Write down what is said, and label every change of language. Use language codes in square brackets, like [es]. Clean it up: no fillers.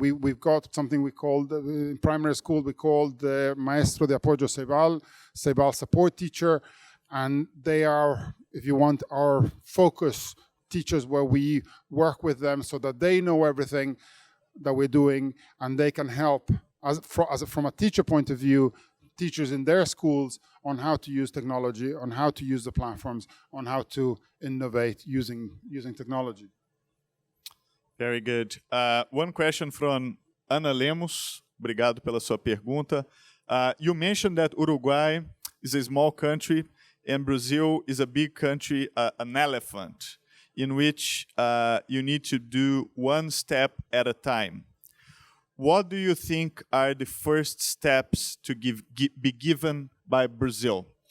[en] We've got something we called, in primary school, we called the Maestro de Apoyo Ceibal support teacher, and they are, if you want, our focus teachers, where we work with them so that they know everything that we're doing, and they can help, from a teacher point of view, teachers in their schools on how to use technology, on how to use the platforms, on how to innovate using technology. Very good. One question from [pt] Ana Lemos, obrigado pela sua pergunta. [en] You mentioned that Uruguay is a small country and Brazil is a big country, an elephant, in which you need to do one step at a time. What do you think are the first steps to be given by Brazil?